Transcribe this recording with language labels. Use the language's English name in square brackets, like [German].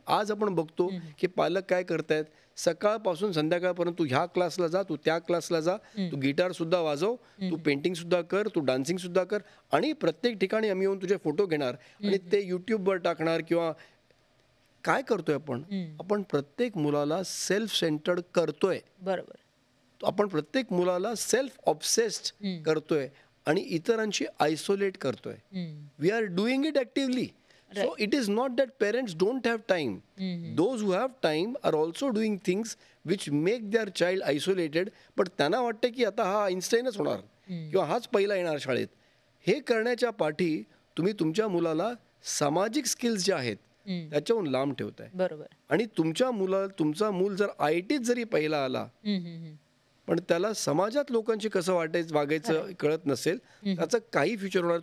[Marathi] आज आपण बघतो की पालक काय करतायत, सकाळपासून संध्याकाळपर्यंत तू ह्या क्लासला जा, तू त्या क्लासला जा, तू गिटार सुद्धा वाजव, तू पेंटिंग सुद्धा कर, तू डान्सिंग सुद्धा कर, आणि प्रत्येक ठिकाणी आम्ही येऊन तुझे फोटो घेणार आणि ते यूट्यूबवर टाकणार. किंवा काय करतोय आपण प्रत्येक मुलाला सेल्फ सेंटर्ड करतोय. बरोबर. आपण प्रत्येक मुलाला सेल्फ ऑब्सेस्ड करतोय आणि इतरांशी आयसोलेट करतोय. [English] We are doing it actively. So it is not that parents don't have time. Those who have time are also doing things which make their child isolated. [Marathi] But त्यांना वाटतं की आता हा आईन्स्टाईनच होणार किंवा हाच पहिला येणार शाळेत. हे करण्याच्या पाठी तुम्ही तुमच्या मुलाला सामाजिक स्किल्स जे आहेत त्याच्याहून लांब ठेवताय. बरोबर. आणि तुमचा मूल जर IITत जरी पहिला आला पण त्याला समाजात लोकांशी कसं वागायचं कळत नसेल, त्याचं काही फ्युचर होणार.